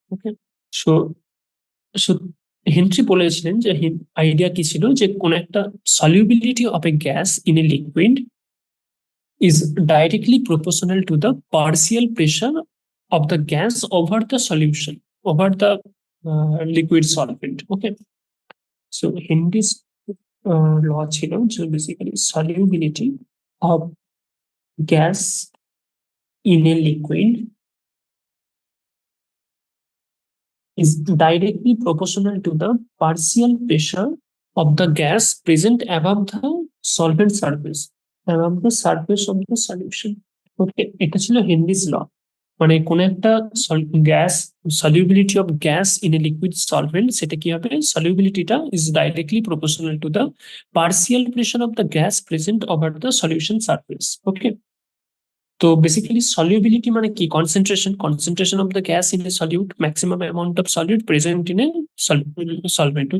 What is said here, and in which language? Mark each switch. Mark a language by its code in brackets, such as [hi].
[en] okay, [bn] so so Henry বলেছিলেন যে idea কি ছিল, যে কোন একটা [en] Solubility of a gas in a liquid is directly proportional to the partial pressure of the gas over the solution, over the liquid solvent. Okay, so Henry's law chilo, so basically solubility of gas in a liquid is directly proportional to the partial pressure of the gas present above the solvent surface, above the surface of the solution. [bn] ওকে, এটা ছিল Henry's ল। মানে কোন একটা gas, [en] solubility of gas in a liquid solvent, [bn] সেটা কি হবে, [en] সলিউবিলিটিটা is directly proportional to the partial pressure of the gas present over the solution surface. Okay, [bn] তো basically solubility মানে কি, [en] Concentration of the gas in a solute, maximum amount of solute present in a solvent.